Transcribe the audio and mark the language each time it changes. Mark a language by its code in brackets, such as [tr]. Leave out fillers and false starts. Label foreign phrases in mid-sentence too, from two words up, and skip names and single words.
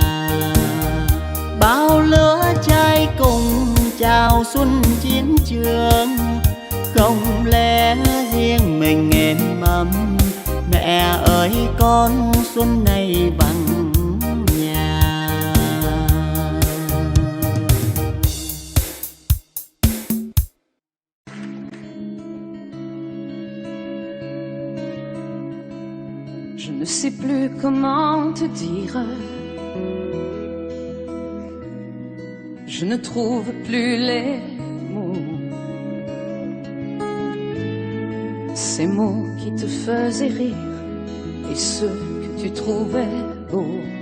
[vi] Bao lứa trai cùng chào xuân chiến trường. Không lẽ riêng mình êm ấm, mẹ ơi con xuân này vắng nhà. [fr] Je ne sais plus comment te dire, je ne trouve plus les mots, ces mots qui te faisaient rire et ceux que tu trouvais beaux.